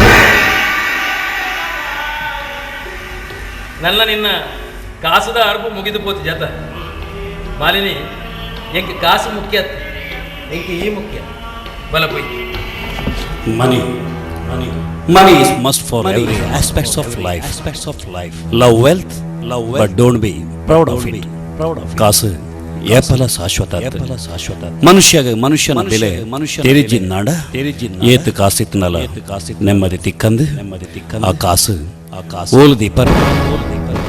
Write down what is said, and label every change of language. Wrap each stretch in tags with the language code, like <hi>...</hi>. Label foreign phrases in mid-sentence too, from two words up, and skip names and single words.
<tcy>ನನ್ನ ನಿನ್ನ ಕಾಸದ ಅರ್ಬು ಮುಗಿದು ಪೋತಿ ಜತ ಮಾಲಿನಿ ಎಂಕೆ ಕಾಸು ಮುಖ್ಯ ಎಂಕೆ ಈ ಮುಖ್ಯ ಬಲ ಪೋಯ್</tcy> <en>Money is must for every aspects of life. Love wealth, but don't be proud of it.</en> <tcy>ಕಾಸು ಏಪಲ ಶಾಶ್ವತ ಮನುಷ್ಯನ ಬೆಲೆ ತೆರಿಜಿನ್ನಾಡ ಏತ್ ಕಾಸಿತ್ನಲ ನೆಮ್ಮದಿ ತಿಕ್ಕಂದು ಆ ಕಾಸು ಓಲ್ ದೀಪರ್</tcy>